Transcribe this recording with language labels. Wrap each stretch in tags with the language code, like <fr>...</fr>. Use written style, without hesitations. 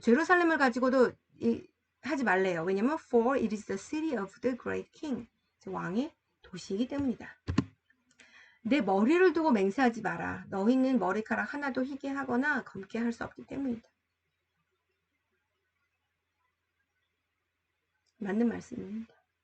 <ko>제루살렘을 가지고도 하지 말래요. 왜냐면</ko> <en>for it is the city of the great king.</en> <ko>왕의 도시이기 때문이다. 내 머리를 두고 맹세하지 마라. 너희는 머리카락 하나도 희게 하거나 검게 할 수 없기 때문이다. 맞는 말씀입니다.</ko>